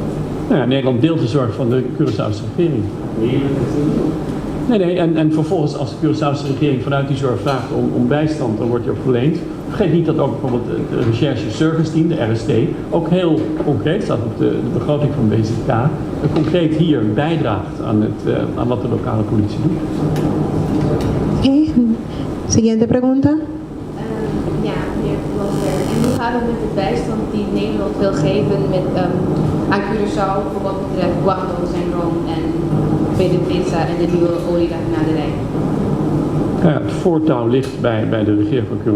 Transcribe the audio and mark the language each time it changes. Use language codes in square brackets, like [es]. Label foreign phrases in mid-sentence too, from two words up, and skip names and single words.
[nl] Nou ja, Nederland deelt de zorg van de Curaçaose regering. Nee, en vervolgens als de Curaçaose regering vanuit die zorg vraagt om bijstand, dan wordt die ook verleend. Vergeet niet dat ook bijvoorbeeld het Recherche Service Team, de RST, ook heel concreet, staat op de begroting van BZK, concreet hier bijdraagt aan wat de lokale politie doet. [es] Okay. Siguiente pregunta. [nl] Ja, meneer Plasterk. En hoe gaat het met de bijstand die Nederland wil geven aan Curaçao voor wat betreft Guangdong-syndroom en PDVSA en de nieuwe olieraffinaderij? Ja, het voortouw ligt bij de regering van Curaçao.